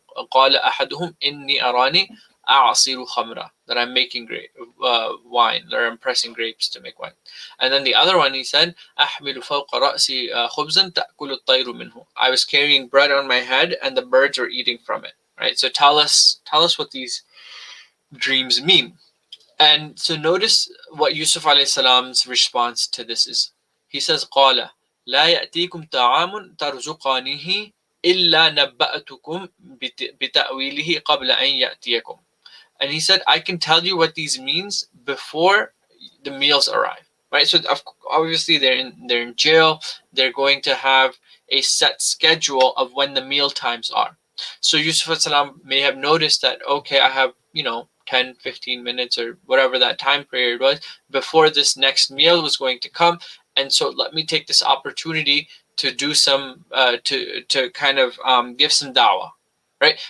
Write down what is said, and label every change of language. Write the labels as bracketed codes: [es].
[ar] قال أحدهم إني أراني أعصر خمرة, [en] that I'm making wine, or I'm pressing grapes to make wine. And then the other one, he said, [ar] أحمل فوق رأسي خبزا تأكل الطير منه, [en] I was carrying bread on my head and the birds were eating from it, right? So tell us what these dreams mean. And so notice what Yusuf alayhi salam's response to this is. He says, [ar] قال لا يأتيكم طعام ترزقانه إلا نبأتكم بتأويله قبل أن يأتيكم. [en] And he said, I can tell you what these means before the meals arrive, right? So obviously they're in jail. They're going to have a set schedule of when the meal times are. So Yusuf salam may have noticed that, okay, I have 10, 15 minutes or whatever that time period was before this next meal was going to come, and so let me take this opportunity to do some to kind of give some dawah, right?